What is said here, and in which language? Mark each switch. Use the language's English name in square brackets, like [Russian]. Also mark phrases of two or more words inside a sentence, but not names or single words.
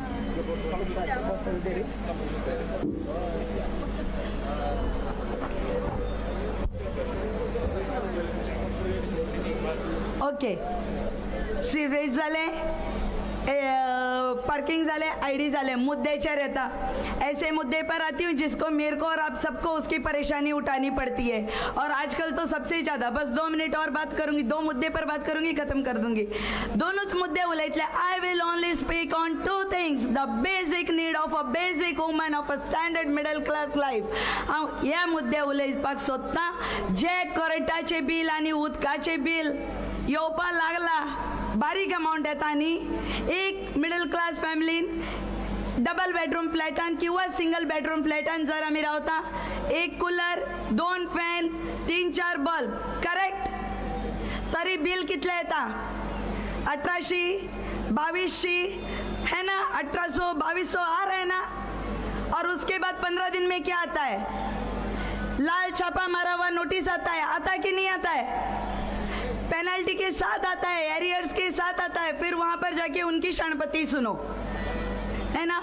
[Konkani] ओके, सी रेज जाले, पार्किंग जाले, ID जाले, मुद्देचर येता. [Hindi] ऐसे मुद्दे पर आती हूँ जिसको मेरे को और आप सबको उसकी परेशानी उठानी पड़ती है. और आजकल तो सबसे ज़्यादा, बस 2 मिनट और बात करूंगी, 2 मुद्दे पर बात करूंगी, खत्म कर दूंगी. [Konkani] दोनोंच मुद्दे उलयतले. [English] I will only speak on 2 things, the basic need of a basic woman of a standard middle class life. [Konkani] हांव ह्या मुद्दे उलयपाक सोदतां. जे करंटाचे बील आनी उदकाचे बील येवपाक लागला, बारीक अमाउंट येता न्ही, एक [English] middle class [Konkani] फॅमिलीन [English] double bedroom [Konkani] फ्लॅटान किंवा [English] single bedroom [Konkani] फ्लॅटान जर आमी रावता, 1 कूलर, 2 फॅन, 3-4 बल्ब, करेक्ट, तरी बिल कितले येता? [Hindi] 1800, 2200 है ना, 1800, 2200 आ रहा है ना. और उसके बाद 15 दिन में क्या आता है? लाल छापा मारा हुआ नोटिस आता है. आता कि नहीं आता है? पेनल्टी के साथ आता है, एरियर्स के साथ आता है. फिर वहां पर जाके उनकी शरणपति सुनो, है ना.